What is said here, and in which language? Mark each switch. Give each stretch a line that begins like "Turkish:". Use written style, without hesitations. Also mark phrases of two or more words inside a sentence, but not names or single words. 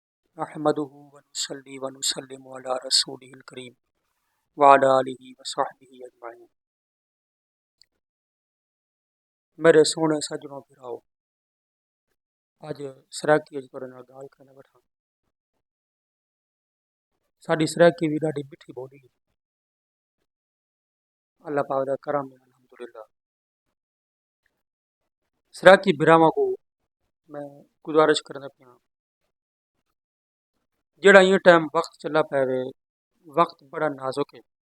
Arabic: نحمده ونصلي ونسلم على رسوله الكريم وعلى آلہ وصحبہ اجمعین۔
Saraiki: میرے سونے سجنوں بھراؤ، اج سرائکی اج کرنے نال گال کرنے بیٹھا۔ ساڈی سرائکی بھی ڈاڈی میٹھی بولی ہے، اللہ پاک دا کرم ہے الحمدللہ۔ سرائکی بھراواں کو میں گزارش کرنا پیا، جڑا یہ ٹائم وقت چلا پے وے، وقت بڑا نازک ہے۔